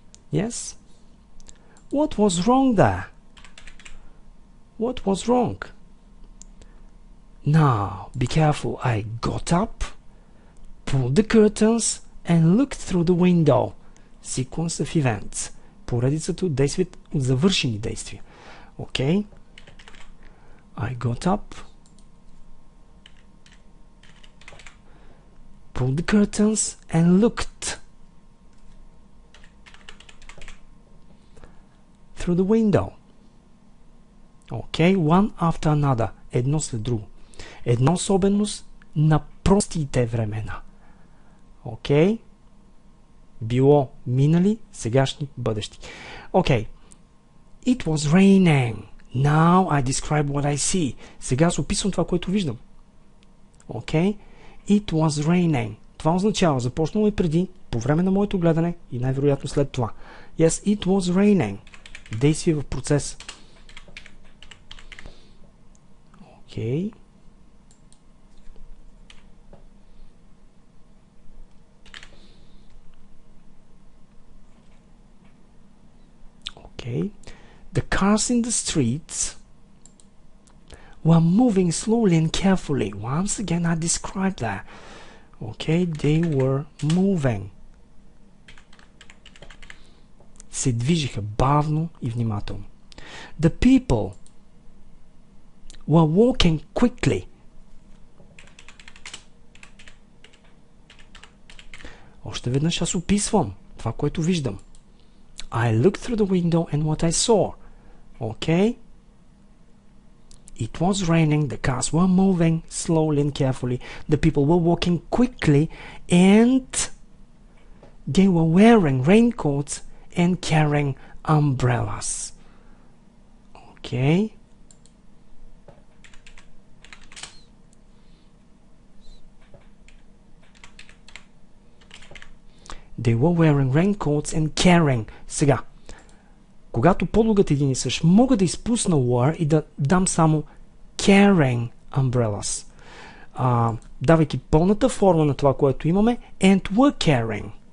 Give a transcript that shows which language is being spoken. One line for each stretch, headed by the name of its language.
English: Yes? What was wrong there? What was wrong? Now, be careful. I got up, pulled the curtains, and looked through the window. Sequence of events.
Bulgarian: поредицата от действия, от завършени действия.
English: Okay. I got up, pulled the curtains and looked through the window. Okay, one after another.
Bulgarian: Едно след друго. Една особеност на простите времена. Okay. Било минали, сегашни, бъдещи.
English: Okay. It was raining. Now I describe what I see.
Bulgarian: Сега аз описвам това, което виждам.
English: Okay. It was raining.
Bulgarian: Това означава, започнало и преди, по време на моето гледане и най-вероятно след това.
English: Yes, it was raining.
Bulgarian: Действие в процес.
English: Okay. Okay. The cars in the streets were moving slowly and carefully. Once again, I described that. Okay, they were moving.
Bulgarian: Се движиха бавно и внимателно.
English: The people were walking quickly.
Bulgarian: Още веднъж аз описвам това, което виждам.
English: I looked through the window and what I saw. Okay? It was raining, the cars were moving slowly and carefully, the people were walking quickly, and they were wearing raincoats and carrying umbrellas. Okay? They were wearing raincoats and carrying.
Bulgarian: Сега, когато подлогът е един и същ, мога да изпусна were и да дам само
English: carrying umbrellas.
Bulgarian: Давайки пълната форма на това, което имаме,
English: and were carrying.